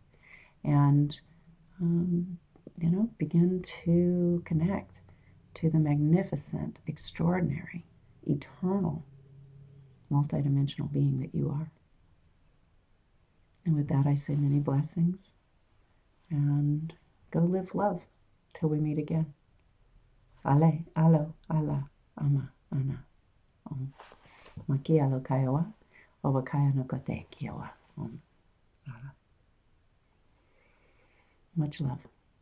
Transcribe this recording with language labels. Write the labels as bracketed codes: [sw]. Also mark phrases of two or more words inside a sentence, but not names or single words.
[en] And, begin to connect to the magnificent, extraordinary, eternal, multidimensional being that you are. And with that, I say many blessings, and go live love till we meet again. Ale, alo, ala, ama, ana, maki alo kaiwa, obakaya no kote kiawa, ala. Much love.